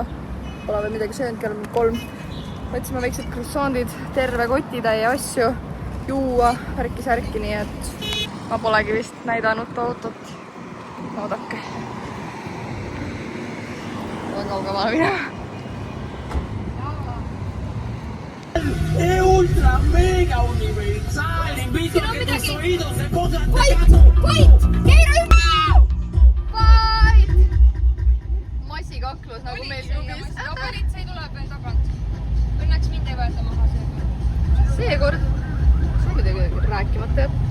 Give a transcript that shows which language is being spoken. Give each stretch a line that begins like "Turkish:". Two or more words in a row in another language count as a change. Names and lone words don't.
Estonian: Pole veel midagi söönud, kell on 3. Võtsime väiksed croissantid, terve kotitäie asju, juua, värki-särki, nii et ma polegi vist näidanud autot. Oodake. Olen kaugemale minema.
Spanish: Ultra mega universal, invito a que tus oídos se pongan de
Estonian: Koit! Keira ümber! Koit! Massikaklus nagu meil klubis. Aga politsei tuleb veel tagant. Õnneks mind ei võeta maha seekord. Seekord? See on midagi rääkimata.